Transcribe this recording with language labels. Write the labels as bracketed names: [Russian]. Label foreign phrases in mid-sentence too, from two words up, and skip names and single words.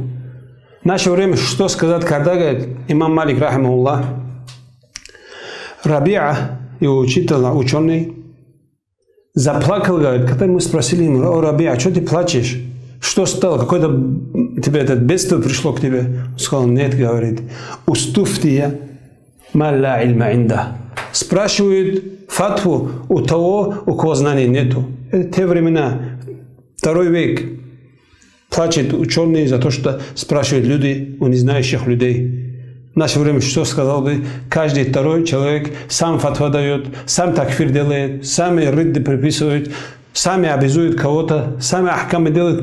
[Russian] В наше время что сказать, когда говорит имам Малик, рахимахуллах, Рабиа, его ученый, заплакал, говорит, когда мы спросили ему, о, Рабиа, что ты плачешь? Что стало? Какое-то тебе это бедствие пришло к тебе? Он сказал, нет, говорит, [Arabic] استفتي من لا علم عنده. [Russian] Спрашивают фатву у того, у кого знаний нету. Это те времена, 2 век. Плачет ученые за то, что спрашивают люди у незнающих людей. В наше время что сказал бы? Каждый второй человек сам фатва дает, сам такфир делает, сами ридды приписывают, сами обязуют кого-то, сами ахкамы делают.